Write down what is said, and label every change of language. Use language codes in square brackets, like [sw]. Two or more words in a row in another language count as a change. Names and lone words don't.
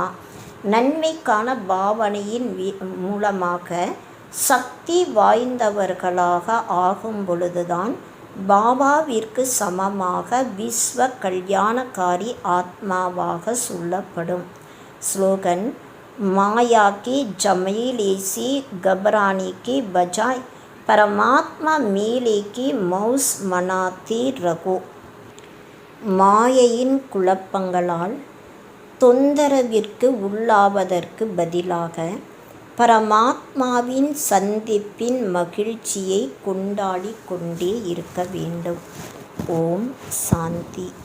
[ta] நன்மைக்கான பாவனையின் மூலமாக சக்தி வாய்ந்தவர்களாக ஆகும் பொழுதுதான் பாபாவிற்கு சமமாக விஸ்வ கல்யாணக்காரி ஆத்மாவாக சொல்லப்படும். [hi] ஸ்லோகன் माया के झमेले से घबराने के बजाय परमात्मा मेले की मौज मनाते रहो. [ta] மாயையின் குழப்பங்களால் தொந்தரவிற்கு உள்ளாவதற்கு பதிலாக பரமாத்மாவின் சந்திப்பின் மகிழ்ச்சியை கொண்டாடி கொண்டே இருக்க வேண்டும். ஓம் சாந்தி.